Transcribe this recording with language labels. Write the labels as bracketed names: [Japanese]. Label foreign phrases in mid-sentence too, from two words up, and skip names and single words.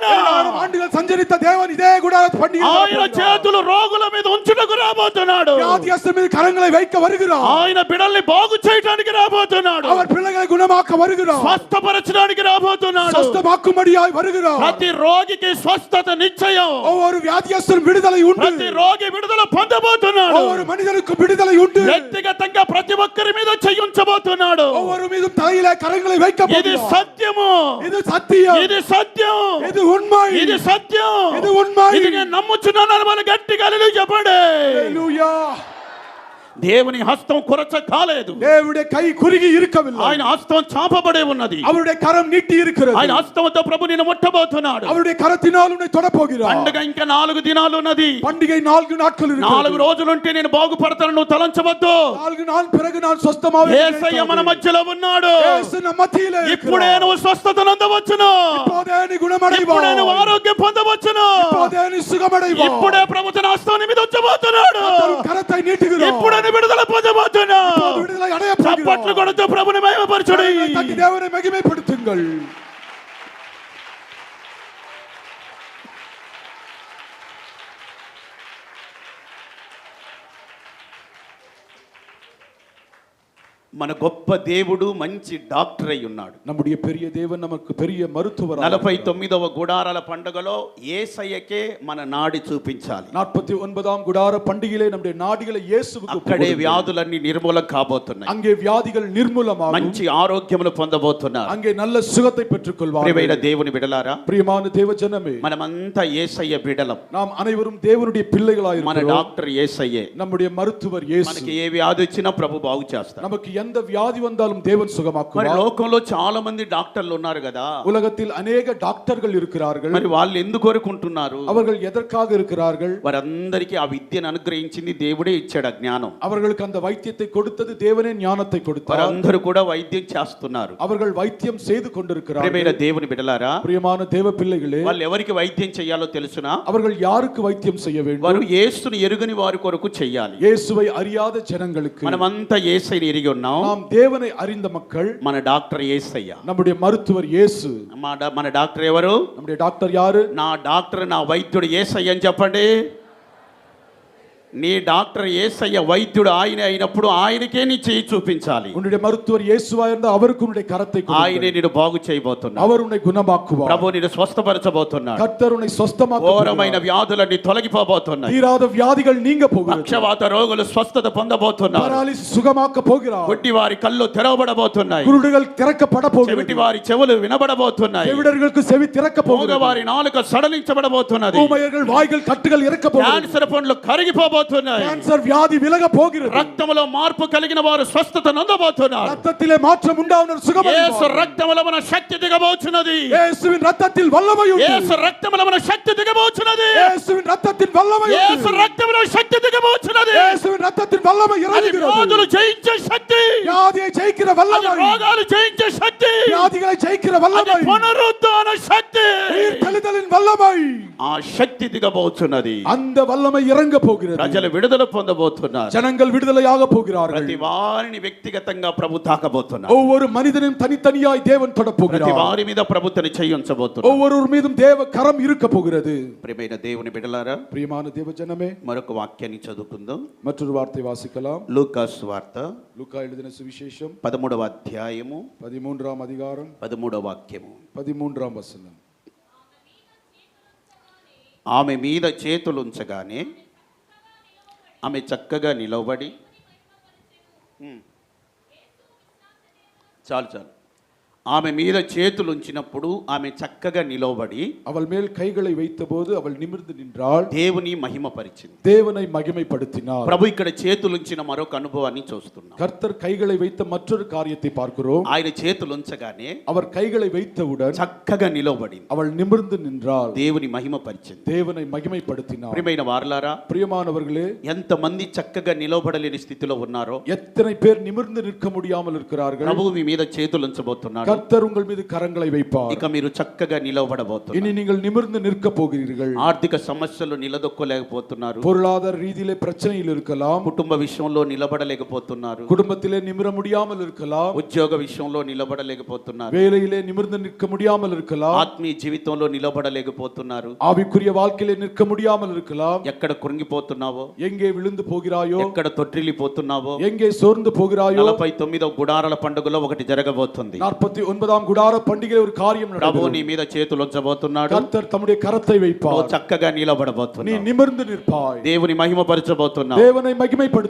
[Tamil] 2000 ஆண்டுகள் சஞ்சரித்த தேவன் இதே குடார பண்டிகையில் [Telugu] ఆయన చేతులు రోగుల మీద ఉంచుటకు రాబోతున్నాడు. [Tamil] வியாதியஸ்தர் மீது கரங்களை வைக்க வருகிறார். [Telugu] ఆయన బిడ్డల్ని బాగు చేయడానికి రాబోతున్నాడు. [Tamil] அவர் பிள்ளைகளை குணமாக்க வருகிறார். [Telugu] స్వస్థపరచడానికి రాబోతున్నాడు. [Tamil] స్వస్థமாக்கும்படியாய் வருகிறார். [Telugu] ప్రతి రోగికి స్వస్థత నిశ్చయం. [Tamil] ஒவ்வொரு வியாதியஸ்தரும் விடுதலை உண்டு. [Telugu] ప్రతి రోగి విడుదల పొందబోతున్నాడు. [Tamil] ஒவ்வொரு மனிதனுக்கும் விடுதலை உண்டு. [Telugu] వ్యక్తిగతంగా ప్రతి ఒక్కరి మీద చేయించబోతున్నాడు. [Tamil] ஒவ்வொரு மீதும் தலையிலே கரங்களை வைக்க [Telugu] ఇది [Tamil] போகிறார். [Telugu] సత్యము. [Tamil] இது சத்தியம். [Telugu] ఇది సత్యం. [Tamil] இது உண்மை. [Telugu] ఇది సత్యం. ఇది ఉన్మై. ఇది నేను నమ్ముచున్నాను మన గట్టిగా హల్లెలూయా చెప్పండి. హల్లెలూయా. దేవుని హస్తం కొరచ కాలేదు. [Tamil] தேவனுடைய கை குறுகி இருக்கவில்லை. [Telugu] ఆయన హస్తం చాపబడే ఉన్నది. [Tamil] அவருடைய கரம் நீட்டி இருக்கிறது. [Telugu] ఆయన హస్తంతో ప్రభు నిన్ను ముట్టబోతున్నాడు. [Tamil] அவருடைய கரத்தினால் உன்னை தொட போகிறார். [Telugu] పండుగ ఇంకా 4 దినాలు ఉన్నది. [Tamil] பண்டிகை 4 நாட்கள் இருக்கிறது. [Telugu] 4 రోజులుంటే నేను బాగుపడతాను నువ్వు తలంచవద్దు. [Tamil] 4 நாள் பிறகு நான் சொஸ்தமாவேன். [Telugu] యేసయ్య మన మధ్యలో ఉన్నాడు. యేసు మన మధ్యలో ఇప్పుడే నువ్వు స్వస్థత పొందవచ్చును. [Tamil] இப்போதே நீ குணமடைவாய். [Telugu] ఇప్పుడే నువ్వు ఆరోగ్యం పొందవచ్చును. [Tamil] இப்போதே நீ சுகமடைவாய். [Telugu] ఇప్పుడే ప్రభు తన హస్తం నీ మీద ఉంచబోతున్నాడు. [Tamil] கர்த்தர் கரத்தை நீட்டுகிறார். [Telugu] ఇప్పుడే నీ విడుదల పొందబోతున్నావు. [Tamil] இப்போது விடுதலை அடைய போகிறாய். [Telugu] చప్పట్లు కొడుతూ ప్రభుని మహిమపరచుడి. [Tamil] தட்டி தேவனை மகிமைப்படுத்துங்கள். [Telugu] మన గొప్ప దేవుడు మంచి డాక్టర్ అయి ఉన్నాడు. [Tamil] நம்முடைய பெரிய தேவன் நமக்கு பெரிய மருத்துவர். [Telugu] 49వ గుడారాల పండుగలో యేసయ్యకే మన నాడి చూపించాలి. [Tamil] 49ஆம் குடார பண்டிகையிலே நம்முடைய நாடிகளை இயேசுவுக்கு [Telugu] అక్కడే వ్యాధులన్నీ నిర్మూలం కాబోతున్నాయి. [Tamil] அங்கே வியாதிகள் நிர்மூலமாகும். [Telugu] మంచి ఆరోగ్యమును పొందబోతున్నారు. [Tamil] அங்கே நல்ல சுகத்தை பெற்றுக்கொள்வார்கள். [Telugu] ప్రియమైన దేవుని బిడ్డలారా, [Tamil] பிரியமான தேவஜனமே, [Telugu] మనమంతా యేసయ్య బిడ్డలం. [Tamil] நாம் అனைவரும் தேவனுடைய பிள்ளைகளாய் [Telugu] మన [Tamil] இருக்கிறோம். [Telugu] డాక్టర్ యేసయ్యే. [Tamil] நம்முடைய மருத்துவர் இயேசு. [Telugu] మనకి ఏ వ్యాధి వచ్చినా ప్రభు బాగు చేస్తాడు. [Tamil] நமக்கு எந்த வியாதி வந்தாலும் தேவன் [Telugu] మరి [Tamil] சுகமாக்குவார். [Telugu] లోకంలో చాలా మంది డాక్టర్లు ఉన్నారు కదా. [Tamil] உலகத்தில் அநேக டாக்டர்கள் இருக்கிறார்கள். [Telugu] మరి వాళ్ళు ఎందుకు కోరుకుంటున్నారు? [Tamil] அவர்கள் எதற்காக இருக்கிறார்கள்? [Telugu] వారందరికీ ఆ విద్యను అనుగ్రహించింది దేవుడే ఇచ్చాడు. ఆ జ్ఞానం [Tamil] அவர்களுக்கு அந்த வைத்தியத்தை கொடுத்தது தேவனே ஞானத்தை கொடுத்தார். [Telugu] వారందరూ కూడా వైద్యం చేస్తున్నారు. [Tamil] அவர்கள் வைத்தியம் செய்து கொண்டிருக்கிறார்கள். [Telugu] ప్రియమైన దేవుని బిడ్డలారా, [Tamil] பிரியமான தேவ பிள்ளைகளே, [Telugu] వాళ్ళు ఎవరికి వైద్యం చేయాలో తెలుసునా? [Tamil] அவர்கள் யாருக்கு வைத்தியம் செய்ய வேண்டும்? [Telugu] వారు యేసుని ఎరుగని వారి కొరకు చేయాలి. [Tamil] இயேசுவை அறியாத ஜனங்களுக்கு. [Telugu] మనమంతా యేసయ్యని ఎరిగి ఉన్నాం. [Tamil] நாம் தேவனை அறிந்த மக்கள். [Telugu] మన డాక్టర్ యేసయ్య. [Tamil] நம்முடைய மருத்துவர் இயேசு. [Telugu] మన డాక్టర్ ఎవరు? [Tamil] நம்முடைய டாக்டர் யாரு? [Telugu] నా డాక్టర్ నా వైద్యుడు యేసయ్య అని చెప్పండి. నీ డాక్టర్ యేసయ్య వైద్యుడు ఆయన అయినప్పుడు ఆయనకే నీ చేయి చూపించాలి. [Tamil] உன்னுடைய மருத்துவர் இயேசுவா இருந்தா அவருக்கு உன்னுடைய கரத்தை கொடுங்கள். [Telugu] ఆయనే నిన్ను బాగు చేయబోతున్నాడు. [Tamil] அவர் உன்னை குணமாக்குவார். [Telugu] ప్రభు నిన్ను స్వస్థపరచబోతున్నాడు. [Tamil] கர்த்தர் உன்னை சொஸ்தமாக்க [Telugu] ఘోరమైన వ్యాధులన్నీ తొలగిపోబోతున్నాయి. [Tamil] தீராத வியாதிகள் நீங்க போகிறது. [Telugu] పక్షవాత రోగులు స్వస్థత పొందబోతున్నారు. [Tamil] பாராலிசிஸ் சுகமாக்க போகிறார். [Telugu] గుడ్డి వారి కళ్ళు తెరవబడబోతున్నాయి. [Tamil] குருடுகள் திறக்கப்பட போகிறது. [Telugu] చెవిటి వారి చెవులు వినబడబోతున్నాయి. [Tamil] செவிடர்களுக்கு செவி திறக்க போகிறது. [Telugu] మూగవారి నాలుక సడలించబడబోతున్నది. [Tamil] ஊமையர்கள் வாய்கள் கட்டுகள் இறக்க போகிறது. [Telugu] క్యాన్సర్ పండ్లు కరిగిపోబోతున్నాయి. [Tamil] கேன்சர் வியாதி விலக போகிறது. [Telugu] రక్తములో మార్పు కలిగిన వారు స్వస్థత నొందబోతున్నారు. [Tamil] ரத்தத்திலே மாற்றம் உண்டாவுனர் சுகமடைவார். [Telugu] యేసు రక్తములో మన శక్తి దిగబోచున్నది. [Tamil] இயேசுவின் ரத்தத்தில் வல்லமை உண்டு. [Telugu] యేసు రక్తములో మన శక్తి దిగబోచున్నది. [Tamil] இயேசுவின் రక్తத்தின் వల్లமை [Telugu] యేసు రక్తములో శక్తి దిగబోచున్నది. [Tamil] இயேசுவின் ரத்தத்தின் வல்லமை [Telugu] అది [Tamil] இறங்குகிறது [Telugu] వ్యాధులు జయించే శక్తి, [Tamil] வியாதியை ஜெயிக்கிற [Telugu] అది [Tamil] வல்லமை [Telugu] రోగాలు జయించే శక్తి, [Tamil] வியாதிகளை ஜெயிக்கிற [Telugu] అది [Tamil] வல்லமை [Telugu] పునరుద్ధాన శక్తి. [Tamil] உயிர் தெளிதலின் வல்லமை [Telugu] ఆ శక్తి దిగబోచున్నది. [Tamil] அந்த வல்லமை இறங்க போகிறது [Telugu] ప్రజలు విడుదల పొందబోతున్నారు. [Tamil] ஜனங்கள் விடுதலையாக போகிறார்கள் [Telugu] ప్రతి వారిని వ్యక్తిగతంగా ప్రభు తాకబోతున్నారు. [Tamil] ஒவ்வொரு மனிதனையும் தனித்தனியாய் தேவன் தொட [Telugu] ప్రతి [Tamil] போகிறார் [Telugu] వారి మీద ప్రభు తన చెయ్యి ఉంచబోతున్నారు. [Tamil] ஒவ்வொருவர் மீதும் தேவ கரம் இருக்க போகிறது [Telugu] ప్రియమైన దేవుని బిడ్డలారా, [Tamil] பிரியமான தேவ ஜனமே [Telugu] మరొక వాక్యాన్ని చదువుకుందాం. [Tamil] மற்றொரு வார்த்தை வாசிக்கலாம் [Telugu] లూకాసు వార్త [Tamil] லூக்கா எழுதின சுவிசேஷம் [Telugu] 13వ అధ్యాయము [Tamil] 13ஆம் அதிகாரம் [Telugu] 13వ వాక్యము. [Tamil] 13ஆம் வசனம் [Telugu] ఆమె మీద చేతులుంచగానే ఆమె చక్కగా నిలబడి చాలు చాలు ఆమె మీద చేతులుంచినప్పుడు ఆమె చక్కగా నిలబడి [Tamil] அவள் மேல் கைகளை வைத்தபோது அவள் நிமிர்ந்து நின்றாள் [Telugu] దేవుని మహిమపరిచింది. [Tamil] தேவனை மகிமைப்படுத்தினார் [Telugu] ప్రభు ఇక్కడ చేతులుంచిన మరొక అనుభవాన్ని చూస్తున్నాం. [Tamil] கர்த்தர் கைகளை வைத்த மற்றொரு காரியத்தை பார்க்கிறோம் [Telugu] ఆయన చేతులుంచగానే [Tamil] அவர் கைகளை வைத்தவுடன் [Telugu] చక్కగా నిలబడింది, [Tamil] அவள் நிமிர்ந்து நின்றாள் [Telugu] దేవుని మహిమపరిచింది. [Tamil] தேவனை மகிமைப்படுத்தினார் [Telugu] ప్రియమైన వారలారా, [Tamil] பிரியமானவர்களே [Telugu] ఎంతమంది చక్కగా నిలబడలేని స్థితిలో ఉన్నారో [Tamil] எத்தனை பேர் நிமிர்ந்து நிற்க முடியாமல் இருக்கிறார்கள் [Telugu] ప్రభువు మీ మీద చేతులుంచబోతున్నాడు. [Tamil] கர்த்தர் உங்கள் மீது கரங்களை வைப்பார் [Telugu] ఇక మీరు చక్కగా నిలబడబోతున్నారు. [Tamil] இனி நீங்கள் நிமிர்ந்து நிற்க போகிறீர்கள் [Telugu] ఆర్థిక సమస్యలు నిలదొక్కలేకపోతున్నారు. [Tamil] பொருளாதார ரீதியிலே பிரச்சனையில் இருக்கலாம் [Telugu] కుటుంబ విషయంలో నిలబడలేకపోతున్నారు. [Tamil] குடும்பத்திலே நிமிர முடியாமல் இருக்கலாம் [Telugu] ఉద్యోగ విషయంలో నిలబడలేకపోతున్నారు. [Tamil] வேலையிலே நிமிர்ந்து நிற்க முடியாமல் இருக்கலாம் [Telugu] ఆత్మీయ జీవితంలో నిలబడలేకపోతున్నారు. [Tamil] ஆவிக்குரிய வாழ்க்கையிலே நிற்க முடியாமல் இருக்கலாம் [Telugu] ఎక్కడ కృంగిపోతున్నావో, [Tamil] எங்கே விழுந்து போகிறாயோ [Telugu] ఎక్కడ తొట్టిల్లిపోతున్నావో, [Tamil] எங்கே சோர்ந்து போகிறாயோ [Telugu] 49వ గుడారాల పండుగలో ఒకటి జరగబోతుంది. [Tamil] 49ஆம் குடார பண்டிகையில் ஒரு காரியம் [Telugu] ప్రభు [Tamil] நடக்கும் [Telugu] నీ మీద చేతులు ఉంచబోతున్నాడు. [Tamil] கர்த்தர் தம்முடைய கரத்தை [Telugu] నువ్వు [Tamil] வைப்பார் [Telugu] చక్కగా [Tamil] நீ [Telugu] నిలబడబోతున్నావు. [Tamil] நிமிர்ந்து நிற்பாய் [Telugu] దేవుని మహిమపరచబోతున్నావు. [Tamil] தேவனை மகிமைப்படுத்த